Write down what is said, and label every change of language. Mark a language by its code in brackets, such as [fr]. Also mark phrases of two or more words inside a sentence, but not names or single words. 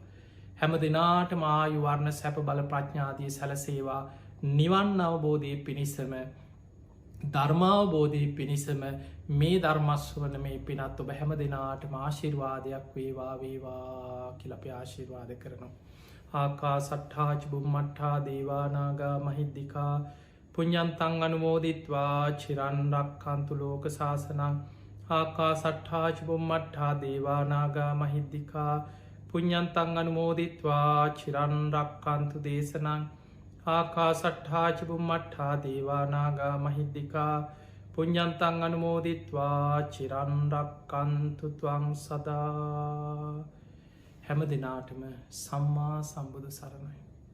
[si] හැම දෙනාට මායුවර්ණ සැප බල ප්‍රඥාතිය සැලසේවා නිවන් අවබෝධය පිණිසම ධර්මාවබෝධී පිණිසම මේ ධර්මස්වන මේ පිනත් ඔබ හැම දෙනාට ආශිර්වාදයක් වේවා වේවා කියලපි ආශිර්වාද කරනවා. [pi] ආකා සට්හාච බුම්මට්හා දේවානාගා මහිද්දිකා පුඤ්ඤන්තං අනුමෝදිත්වා චිරන්රක් කන්තු ලෝක ශාසනං ආකා සට්හාච බුම්මට්හා දේවානාගා මහිද්දිකා පුඤ්ඤන්තං අනුමෝදිත්වා චිරන්රක් කන්තු දේශනං ආකා සට්හාච බුම්මට්හා දේවානාගා මහිද්දිකා පුඤ්ඤන්තං අනුමෝදිත්වා චිරන්රක් කන්තු ත්වං සදා. [si] හැම දෙනාටම සම්මා සම්බුදු සරණයි.